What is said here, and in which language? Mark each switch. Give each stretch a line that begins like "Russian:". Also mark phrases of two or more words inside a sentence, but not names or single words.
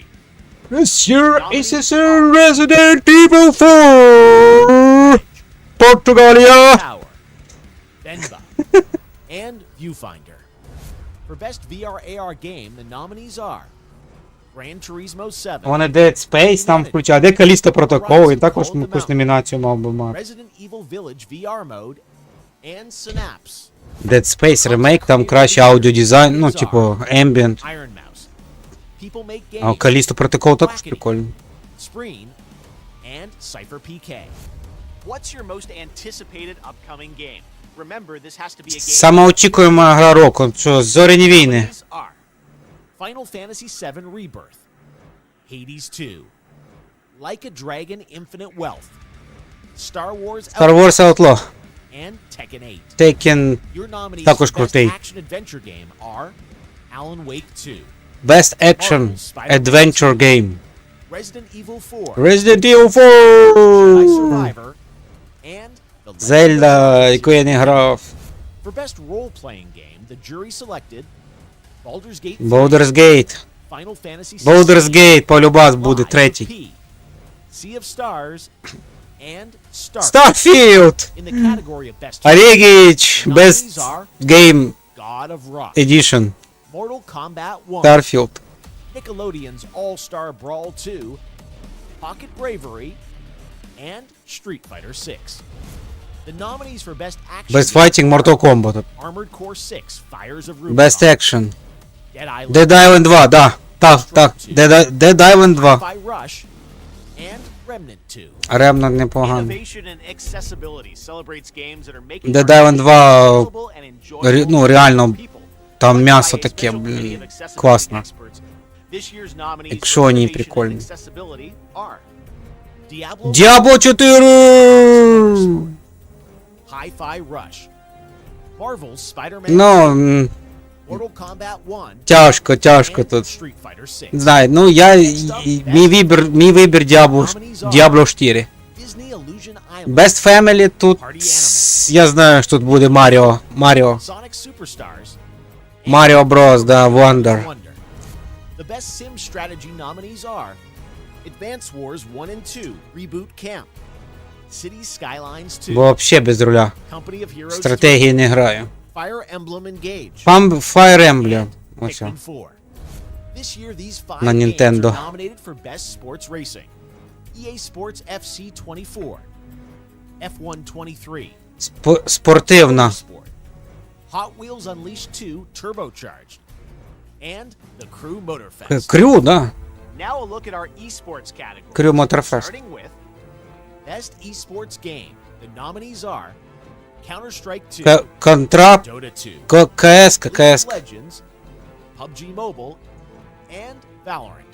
English: This year is Resident Evil 4! Portugalia! Tower, Venba, and Viewfinder. For Best VR AR Game, the nominees are Gran Turismo 7,
Ukrainian: Вони Dead Space там включають, де Callisto Protocol, він також якусь номінацію мав би мати.
English: Resident Evil Village VR Mode, and Synapse.
Ukrainian: Dead Space ремейк, там краще аудіодизайн, ну, типу, ambient.
English: Iron Mouse, People Make
Ukrainian: А
English: Games,
Ukrainian: Callisto Protocol також прикольний.
English: Spreen, and Cypher PK. What's your most anticipated upcoming game? Remember, this has to be a game.
Ukrainian: Сама очікуєма гра року, що Зоряні війни.
English: These are Final Fantasy VII Rebirth, Hades 2, Like a Dragon Infinite Wealth, Star Wars Star Wars Outlaw, and Tekken 8.
Ukrainian: Tekken,
English: Your nominees
Ukrainian: також
English: for Best
Ukrainian: крутий.
English: Action Adventure Game are Alan Wake 2, Best Action Adventure Game. Resident Evil 4, Resident Evil Jedi 4! Survivor, and The Legend of
Ukrainian: Зельда,
English: Zelda
Ukrainian: яку я не грав.
English: For Best Role-Playing Game, the jury selected Baldur's Gate 3, Baldur's Gate. Final Fantasy Baldur's 16, Gate,
Ukrainian: полюбас буде
English: Lies of
Ukrainian: третій.
English: P, Sea of Stars, and Starfield. Starfield! In the category of Best Орегіч, nominees Best are Game God of Rock, Edition. Mortal Kombat 1, Starfield. Nickelodeon's All-Star Brawl 2, Pocket Bravery, and Street Fighter 6. The nominees for Best Action Best Game Fighting Mortal Kombat. Armored Core 6, Fires of Rubicon, Best Action. Dead Island, Dead Island 2,
Ukrainian: да. Так.
English: Dead Island 2. Hi-Fi Rush, and Remnant 2.
Ukrainian: Remnant непоганий.
English: Innovation and accessibility celebrates games that are making Dead Island 2, accessible and enjoyable
Ukrainian: ну,
English: to
Ukrainian: реально,
English: people.
Ukrainian: там м'ясо
English: By a
Ukrainian: таке,
English: special committee of
Ukrainian: блін,
English: accessibility
Ukrainian: класно.
English: experts. This year's nominees
Ukrainian: Якщо
English: for
Ukrainian: вони
English: innovation and
Ukrainian: прикольні.
English: accessibility are Diablo, Diablo 4! Hi-Fi Rush, Marvel's Spider-Man,
Ukrainian: Ну,
English: 2, Mortal Kombat 1,
Ukrainian: тяжко
English: and
Ukrainian: тут.
English: Street Fighter 6.
Ukrainian: Не знаю, ну мій вибір Diablo 4.
English: Disney Illusion Island, Best Family
Ukrainian: тут, я знаю, що тут буде Mario
English: Sonic Superstars,
Ukrainian: Bros, да, Wonder. Wonder.
English: The Best Sim Strategy nominees are Advance Wars 1 and 2, Reboot Camp, Cities Skylines 2,
Ukrainian: Бо вообще без руля.
English: Company of Heroes 2,
Ukrainian: Стратегії не граю.
English: Fire Emblem Engage,
Ukrainian: Fire Emblem. Ось.
English: Pikmin 4. This year, these 5
Ukrainian: На
English: games
Ukrainian: Nintendo.
English: are nominated for Best Sports Racing. EA Sports FC 24, F1 23,
Ukrainian: Спортивна.
English: Sport, Hot Wheels Unleashed 2 Turbocharged, and the Crew Motorfest.
Ukrainian: Крю, да.
English: Now a look at our esports category. Crew Motorfest. Starting with Best Esports Game. The nominees are Counter-Strike 2,
Ukrainian: Контрап,
English: Dota 2,
Ukrainian: КС,
English: League of Legends, PUBG Mobile, and Valorant.